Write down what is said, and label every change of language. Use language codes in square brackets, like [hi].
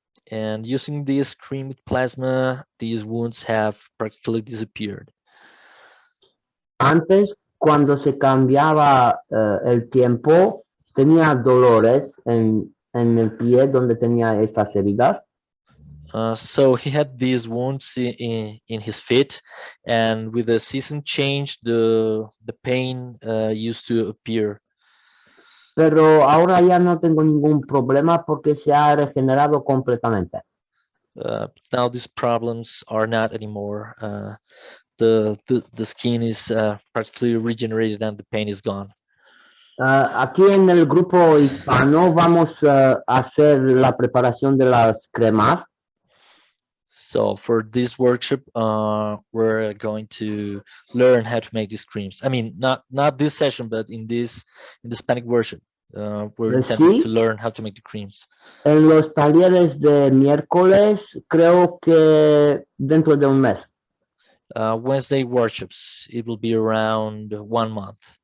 [en] And using this cream with plasma, these wounds have practically disappeared. [es] Antes, cuando se cambiaba el tiempo, tenía dolores en el pie donde tenía estas heridas. [en] So he had these wounds in his feet, and with the season change, the pain used to appear. [es] Pero ahora ya no tengo ningún problema porque se ha regenerado completamente. [en] Now these problems are not anymore. The skin is practically regenerated and the pain is gone. [es] Aquí en el grupo hispano vamos a hacer la preparación de las cremas. [en] So for this workshop, we're going to learn how to make these creams. I mean, not this session, but in the Hispanic workshop, we're intending [es] Sí. [en] to learn how to make the creams. [es] En los talleres de miércoles, creo que dentro de un mes. [en] Wednesday workshops, it will be around 1 month.